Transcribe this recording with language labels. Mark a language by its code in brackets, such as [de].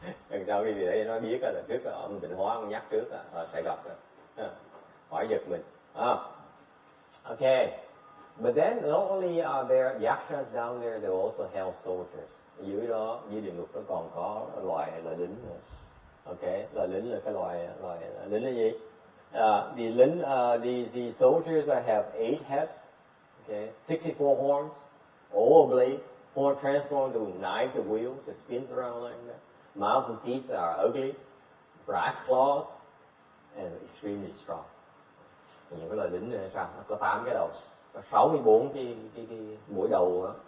[vi] Lần sau quý vị thấy nó biết là trước là ông Tịnh Hóa ông nhắc trước là sẽ gặp rồi. Khỏi giật mình. Okay. [en] But then not only are there yakshas down there, there are also hell soldiers. [vi] Dưới địa ngục nó còn có loài lính nữa. Okay, loài lính là cái loài lính là gì? [en] The soldiers have 8 heads, okay, 64 horns, all ablaze, horn transformed to knives of wheels that spins around like that. Mouth and teeth are ugly, brass claws, and extremely strong. [vi] Những cái loài lính này sao? Nó có 8 cái đầu, có 64 cái mũi đầu đó.